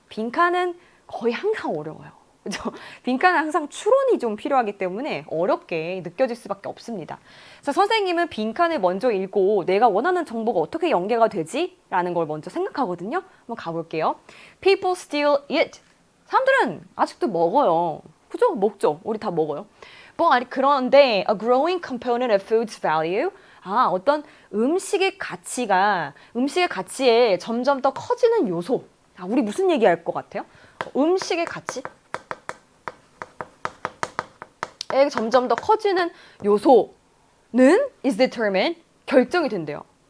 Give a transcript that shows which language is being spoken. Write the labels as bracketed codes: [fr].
[ko] 빈칸은 거의 항상 어려워요. 그죠? 빈칸은 항상 추론이 좀 필요하기 때문에 어렵게 느껴질 수밖에 없습니다. 그래서 선생님은 빈칸을 먼저 읽고 내가 원하는 정보가 어떻게 연계가 되지? 라는 걸 먼저 생각하거든요. 한번 가볼게요. [en] People still eat. [ko] 사람들은 아직도 먹어요. 그죠? 먹죠. 우리 다 먹어요. [en] 그런데 a growing component of food's value. [ko] 어떤 음식의 가치에 점점 더 커지는 요소. 우리 무슨 얘기할 것 같아요? 음식의 가치? 점점 더 커지는 요소는 [en] is determined, [ko] 결정이 된대요.